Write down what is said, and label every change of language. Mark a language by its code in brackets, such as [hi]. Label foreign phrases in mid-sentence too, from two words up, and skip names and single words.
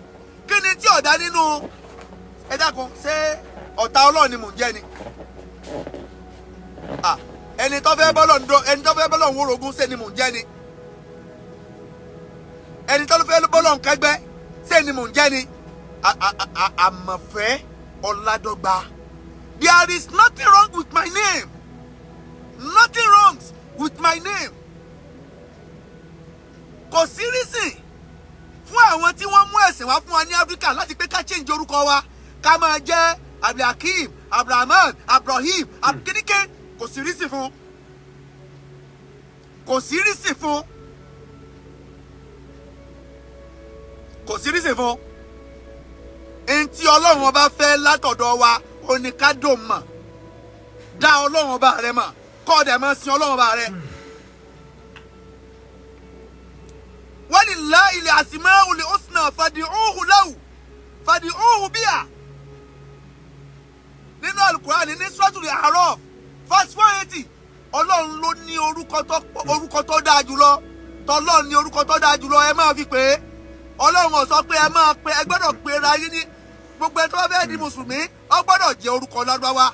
[yo] Kí ni tí ọ̀dà nínú ẹ dákun ṣé ọ̀tá Ọlọ́run ni mò ń jẹ́ ni? Ẹni tó fẹ́ bọ́lọ̀ ń wórogún ṣe ni mò ń jẹ́ ni? Ẹni tó fẹ́ bọ́lọ̀ ń kẹgbẹ́ ṣe ni mò ń jẹ́ ni? Àmọ̀fẹ́ Ọládọ́gba. [en] There is nothing wrong with my name. Nothing wrong with my name. [yo] Kò sí reason fún àwọn tí wọ́n mú ẹ̀sìn wá fún wa ní Áfíríkà láti pé ká change orúkọ wa ká máa jẹ́ Abdul Akeem, Abdulrahman, Abdulrahim, Abdulkinike. Kò sí reason fún. Kò sí reason fún. Kò sí reason fún. Ntí Ọlọ́run ọba fẹ́ látọ̀dọ̀ wa ó ní ká dò mọ̀. Dá Ọlọ́run ọba rẹ mọ̀. Kọ́ ọ̀dẹ̀ máa sin Ọlọ́run ọba rẹ. [ar] ولله الأسماء الحسنى فادعوه له فادعوه بها. [yo] Nínú Al-Qur'an ní Suratul A'raf verse 180 Ọlọ́run ló ní orúkọ tó dáa jùlọ. Tọ́lọ́run ní orúkọ tó dáa jùlọ ẹ máa fi pè é. Ọlọ́run ò sọ pé ẹ máa pe ẹ gbọ́dọ̀ pe ra yín ní gbogbo ẹ tó bá fẹ́ di mùsùlùmí ó gbọ́dọ̀ jẹ́ orúkọ Lárúbáwá.